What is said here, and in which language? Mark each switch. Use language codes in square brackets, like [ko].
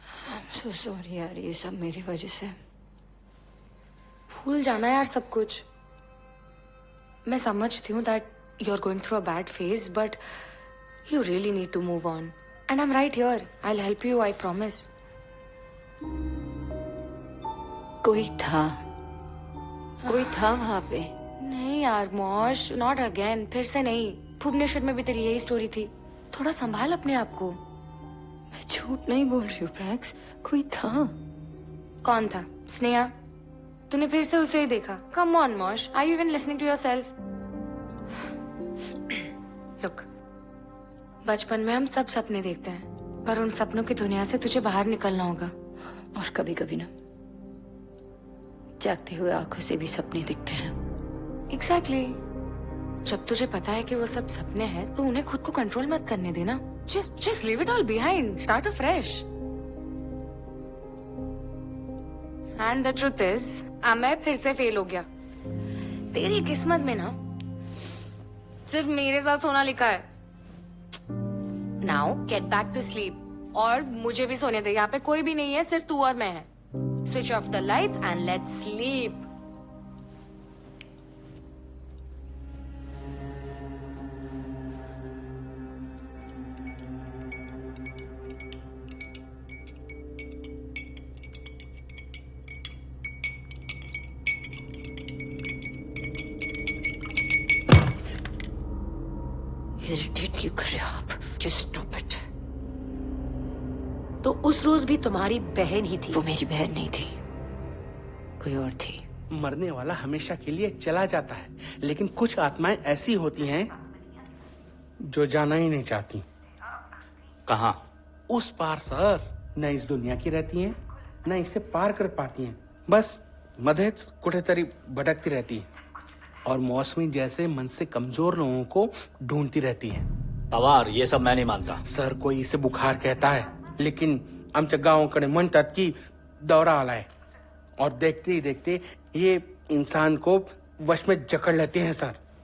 [en] I'm so sorry [hi] यार, ये सब मेरी वजह से. भूल जाना यार सब कुछ. मैं समझती हूँ [en] that you're going through a bad phase, but you really need to move on. And I'm right here. I'll help you, I promise. [hi] कोई था वहाँ पे. नहीं यार मौश, [en] not again. [hi] फिर से नहीं. भुवनेश्वर में भी तेरी यही स्टोरी थी. थोड़ा संभाल अपने आप को. मैं झूठ नहीं बोल रही हूँ प्रैक्स. कोई था. कौन था? स्नेहा? तूने फिर से उसे ही देखा? [en] Come on मौश, are you even listening to yourself? [hi] Look, बचपन में हम सब सपने देखते हैं, पर उन सपनों की दुनिया से तुझे बाहर निकलना होगा. और कभी कभी ना जागते हुए आंखों से भी सपने दिखते हैं. [en] Exactly. [hi] जब तुझे पता है कि वो सब सपने हैं, तो उन्हें खुद को कंट्रोल मत करने देना. [en] Just leave it all behind. Start afresh. And the truth is, [hi] मैं फिर से फेल हो गया. तेरी किस्मत में ना सिर्फ मेरे साथ सोना लिखा है. [en] Now get back to sleep. [hi] और मुझे भी सोने दे. यहाँ पे कोई भी नहीं है, सिर्फ तू और मैं है. [en] Switch off the lights and let's sleep. [hi] Irritate क्यों कर रहे हो आप? [en] Just stop it. [hi] तो उस रोज भी तुम्हारी बहन ही थी. वो मेरी बहन नहीं थी, कोई और थी. मरने वाला हमेशा के लिए चला जाता है, लेकिन कुछ आत्माएं ऐसी होती हैं जो जाना ही नहीं चाहती. कहाँ? उस पार सर. न इस दुनिया की रहती हैं, न इसे पार कर पाती हैं. बस [mr] मध्येच कुठेतरी [hi] भटकती रहती हैं. और मौसमी जैसे मन से कमजोर लोगों को ढूंढती रहती हैं. तवार, ये सब मैं नहीं मानता. सर, कोई इसे बुखार कहता है, लेकिन [mr] आमच्या गावाकडे म्हणतात की दौरा आलाय. [hi] और देखते ही देखते ये इंसान को वश में जकड़ लेते हैं सर.